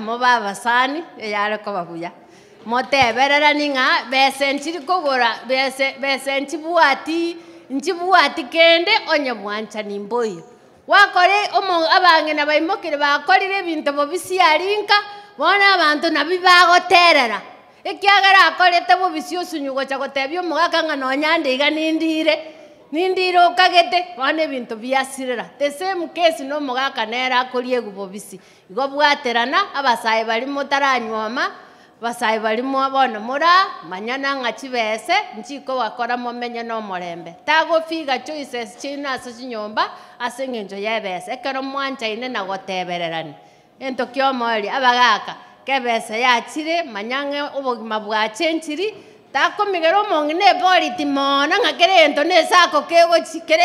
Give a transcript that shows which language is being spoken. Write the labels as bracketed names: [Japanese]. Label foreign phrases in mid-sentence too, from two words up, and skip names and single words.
[Gusii] moba abasani eyare kobabuya motebererani ng'a bese nchiri kogora bese nchibwati kende onye mwancha nimboyo wakore abang'ina baimokire bakorire ebinto bobisi arinka bona abantu nabi bagoterera ekiagera akorete bobisi osunyugocha gotebia omogaka ng'a nonyande iga nindire okagete bona ebinto biasirera the [English] same case [Gusii] no omogaka nere akori egu bobisi igo bwaterana abasayi barimo taranywoma basayi barimo bono mora manyana ng'a chibese nchiko wakora momenye no morembe tagofiga choices china ase chinyomba ase eng'encho ya ebese ekero mwanchaine na gotebererani ento kiomori abagaka kebese yachire manyang'e obogima bwachenchiri takomigera omong'ina eboriti mono ng'a kerento nesako kegochi